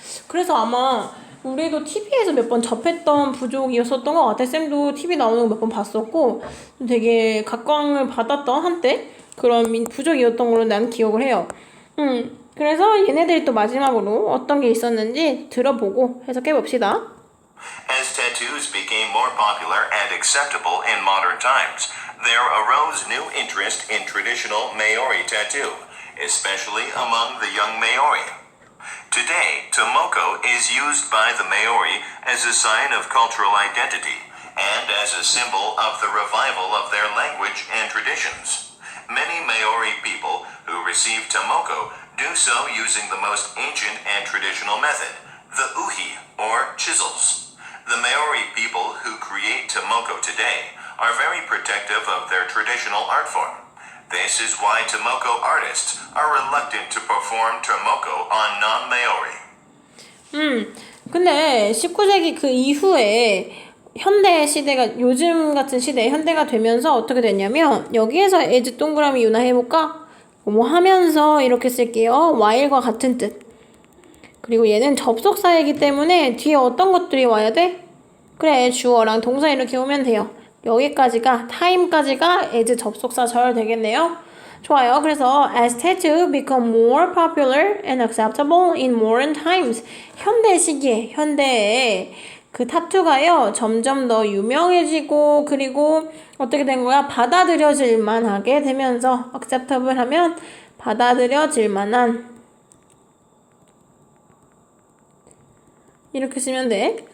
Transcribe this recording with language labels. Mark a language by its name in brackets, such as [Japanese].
[Korean] 그래서 아마 우리도 TV에서 몇 번 접했던 부족이었었던 것 같아. 쌤도 TV 나오는 거 몇 번 봤었고 되게 각광을 받았던 한때 그런 부족이었던 걸로 난 기억을 해요. 그래서 얘네들이 또 마지막으로 어떤 게 있었는지 들어보고 해석해봅시다. [English] As tattoos became more popular and acceptable in modern times, there arose new interest in traditional Maori tattoo, especially among the young Maori. Today, tomoko is used by the Maori as a sign of cultural identity and as a symbol of the revival of their language and traditions. Many Maori people who receive tomoko do so using the most ancient and traditional method, the uhi, or chisels. The Maori people who create tomoko today are very protective of their traditional art form. This is why Tomoko artists are reluctant to perform Tomoko on non-Maori. [Korean] 근데 19세기 그 이후에 현대 시대가 요즘 같은 시대에 현대가 되면서 어떻게 됐냐면 여기에서 as 동그라미 유나 해볼까? 뭐 하면서 이렇게 쓸게요. while과 같은 뜻. 그리고 얘는 접속사이기 때문에 뒤에 어떤 것들이 와야 돼? 그래, 주어랑 동사 이렇게 오면 돼요. 여기까지가 time까지가 as 접속사 절 되겠네요. 좋아요. [English] 그래서 as tattoo become more popular and acceptable in modern times. [Korean] 현대 시기에 현대에 그 타투가요 점점 더 유명해지고 그리고 어떻게 된 거야? 받아들여질 만하게 되면서 acceptable 하면 받아들여질 만한 이렇게 쓰면 돼.